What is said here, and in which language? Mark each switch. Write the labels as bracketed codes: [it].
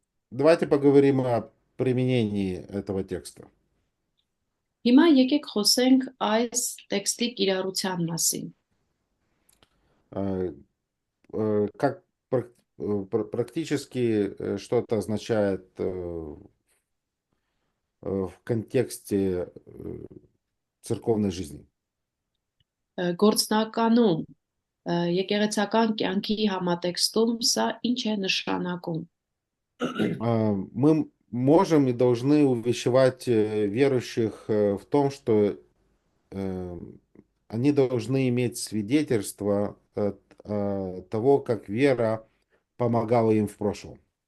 [ru] Давайте поговорим о применении этого текста. [hy] Հիմա եկեք խոսենք այս տեքստի կիրառության մասին։ [ru] Как практически что это означает в контексте церковной жизни? [hy] Գործնականում եկեղեցական կյանքի համատեքստում սա ինչ է նշանակում։ [ru] Мы можем и должны увещевать верующих в том, что они должны иметь свидетельство того, как вера помогала им в прошлом.